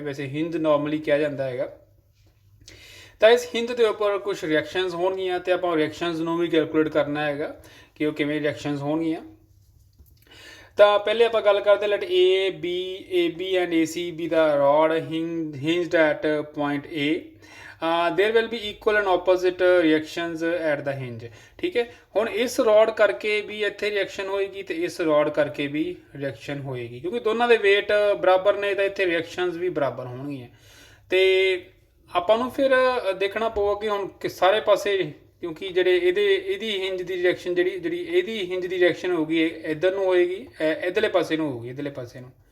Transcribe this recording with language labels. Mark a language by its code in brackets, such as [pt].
[pa] ਵੈਸੇ ਹਿੰਜ ਨੋਰਮਲੀ ਕਿਹਾ ਜਾਂਦਾ ਹੈਗਾ। ਤਾਂ ਇਸ ਹਿੰਜ ਦੇ ਉੱਪਰ ਕੁਛ ਰਿਐਕਸ਼ਨਸ ਹੋਣਗੀਆਂ, ਅਤੇ ਆਪਾਂ ਰਿਐਕਸ਼ਨਸ ਨੂੰ ਵੀ ਕੈਲਕੂਲੇਟ ਕਰਨਾ ਹੈਗਾ ਕਿ ਉਹ ਕਿਵੇਂ ਰਿਐਕਸ਼ਨਸ ਹੋਣਗੀਆਂ। ਤਾਂ ਪਹਿਲੇ ਆਪਾਂ ਗੱਲ ਕਰਦੇ, light A B and A ਸੀ B ਦਾ road [en] hinged at point A. There will be equal and opposite reactions at the hinge. [pa] ਠੀਕ ਹੈ, ਹੁਣ ਇਸ ਰੋਡ ਕਰਕੇ ਵੀ ਇੱਥੇ ਰਿਐਕਸ਼ਨ ਹੋਏਗੀ, ਅਤੇ ਇਸ ਰੋਡ ਕਰਕੇ ਵੀ ਰਿਐਕਸ਼ਨ ਹੋਏਗੀ, ਕਿਉਂਕਿ ਦੋਨਾਂ ਦੇ ਵੇਟ ਬਰਾਬਰ ਨੇ, ਤਾਂ ਇੱਥੇ ਰਿਐਕਸ਼ਨਸ ਵੀ ਬਰਾਬਰ ਹੋਣਗੀਆਂ। ਅਤੇ ਆਪਾਂ ਨੂੰ ਫਿਰ ਦੇਖਣਾ ਪਊਗਾ ਕਿ ਹੁਣ ਸਾਰੇ ਪਾਸੇ, ਕਿਉਂਕਿ ਜਿਹੜੇ ਇਹਦੀ ਹਿੰਜ ਦੀ ਰਿਐਕਸ਼ਨ ਜਿਹੜੀ ਇਹਦੀ ਹਿੰਜ ਦੀ ਰਿਐਕਸ਼ਨ ਹੋਊਗੀ ਇੱਧਰ ਨੂੰ ਹੋਏਗੀ, ਇੱਧਰਲੇ ਪਾਸੇ ਨੂੰ ਹੋਊਗੀ, ਇੱਧਰਲੇ ਪਾਸੇ ਨੂੰ।